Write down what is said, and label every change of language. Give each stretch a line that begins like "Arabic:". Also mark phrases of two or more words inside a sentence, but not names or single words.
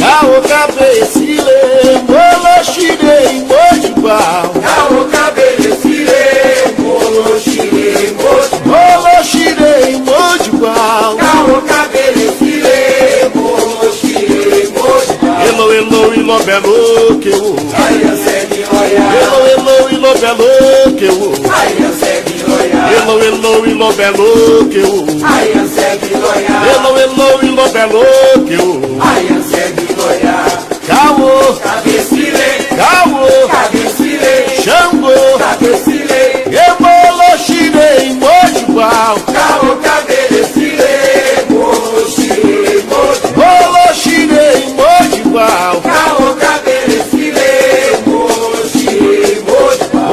Yoruba: Caô, cabecile, moloxire, mojibal. Caô, cabecile, moloxire, mojibal. Moloxire, mojibal. Caô, cabecile, moloxire, mojibal. Elo, elo, ilo, belo, que o.
Portuguese: Ai, eu sei de olhar.
Yoruba: Elo, elo, ilo, belo, que o.
Portuguese: Ai, eu sei de olhar.
Yoruba: Elo, elo, ilo, belo, que o.
Portuguese: Ai, eu sei de olhar.
Yoruba: Elo, elo, ilo, belo, que o.
Portuguese: Ai, eu sei de olhar.
Yoruba: Caô, Cabecile, caô, cabecile, Xangô, cabecile. Emoloxire, mojibal. Caô, cabecile, moloxire, mojibal. Moloxire, mojibal. Caô, cabecile, moloxire, mojibal.